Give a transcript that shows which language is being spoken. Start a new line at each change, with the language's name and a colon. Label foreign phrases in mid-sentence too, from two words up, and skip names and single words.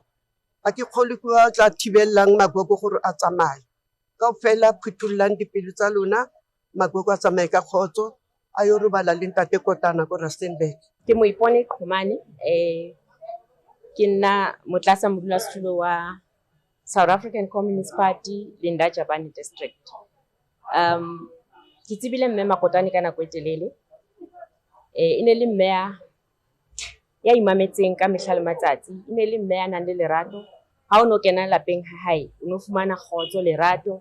Southern Sotho: A ke kgole kwa tla thibellang magogo gore a tsamaye. Ka fela phuthulang dipelo tsa lona magogo a tsamaye ka khotso a yo robala le Ntate Kotana ko Rustenburg. Ke mo ipone Qhomane ke nna motlasa modulasetulo wa South African Communist Party Linda Jabane District. Ke tsebile mme Makotane ka nako e telele. E ne le mme ya imametseng ka mehla le matsatsi, e ne le mme ya nang le lerato. Ha o no kena lapeng ha hae, o no fumana kgotso lerato.